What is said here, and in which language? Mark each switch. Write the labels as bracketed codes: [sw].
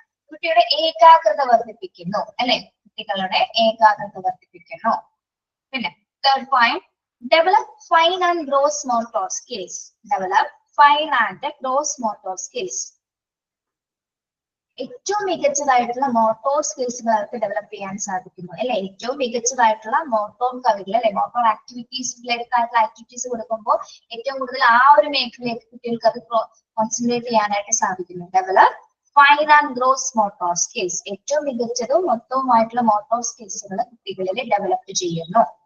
[ml] കുട്ടിയുടെ ഏകാഗ്രത വർദ്ധിപ്പിക്കുന്നു അല്ലെ, കുട്ടികളുടെ ഏകാഗ്രത വർദ്ധിപ്പിക്കുന്നു. [en] പിന്നെ third point, develop fine and gross motor skills. Develop fine and gross motor skills. [ml] ഏറ്റവും മികച്ചതായിട്ടുള്ള മോട്ടോർ സ്കിൽസുകൾ അവർക്ക് ഡെവലപ്പ് ചെയ്യാൻ സാധിക്കുന്നു അല്ലെ. ഏറ്റവും മികച്ചതായിട്ടുള്ള മോട്ടോർ കഴിവുകൾ അല്ലെ, മോട്ടോർ ആക്ടിവിറ്റീസ് റിലേറ്റഡ് ആയിട്ടുള്ള ആക്ടിവിറ്റീസ് കൊടുക്കുമ്പോൾ ഏറ്റവും കൂടുതൽ ആ ഒരു മേഖലയിലേക്ക് കുട്ടികൾക്ക് അത് കോൺസെൻട്രേറ്റ് ചെയ്യാനായിട്ട് സാധിക്കുന്നു. [en] develop fine and gross motor skills, [ml] ഏറ്റവും മികച്ചതും മൊത്തവുമായിട്ടുള്ള മോട്ടോർ സ്കിൽസുകൾ കുട്ടികളിൽ ഡെവലപ്പ് ചെയ്യുന്നു.